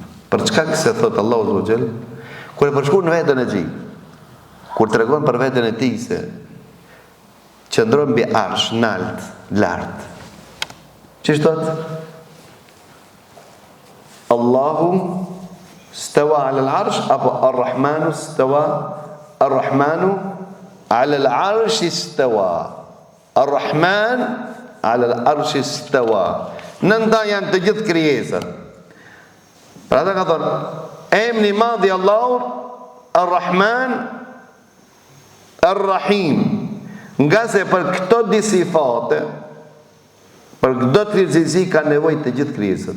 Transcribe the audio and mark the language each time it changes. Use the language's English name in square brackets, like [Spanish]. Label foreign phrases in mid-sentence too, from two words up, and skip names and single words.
[Albanian] Për çka se thot Allahu [Arabic] عز وجل, [Albanian] kur e përshkruan në veten e tij, kur tregon për veten e tij se qëndron mbi arsh, nalt, lart. Ç'është thot? [Arabic] الله استوى على العرش apo الرحمن استوى? الرحمن على العرش استوى. الرحمن على العرش استوى. [Albanian] Nënta janë të gjithë krijesat. Pra ata ka thonë, emri i madh i Allahut Ar-Rahman Ar-Rahim. Nga se për këto dy sifate, për këto cilësi ka nevojë të gjithë krijesat.